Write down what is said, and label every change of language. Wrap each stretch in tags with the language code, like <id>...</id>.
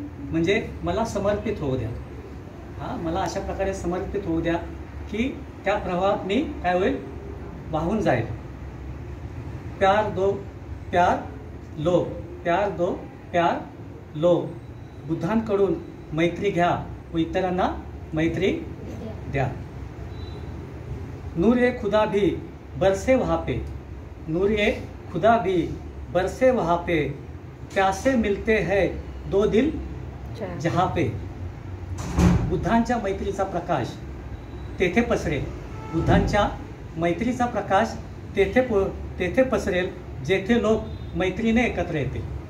<mr>म्हणजे मला समर्पित होऊ द्या. मला अशा प्रकारे समर्पित होऊ द्या की त्या प्रवाहात मी काय होईल, वाहून जाईल.</mr> <hi>प्यार दो प्यार लो, प्यार दो प्यार लो.</hi> <mr>बुद्धांकडून मैत्री घ्या व इतरांना मैत्री द्या.</mr> <hi>नूर ए खुदा भी बरसे वहाँ पे, नूर ए खुदा भी बरसे वहाँ पे, प्यासे मिलते हैं दो दिल जहाँ पे.</hi> <mr>बुद्धांच्या मैत्रीचा प्रकाश तेथे पसरेल, बुद्धांच्या मैत्रीचा प्रकाश तेथे पसरेल जेथे लोक मैत्रीने एकत्र येतील.</mr>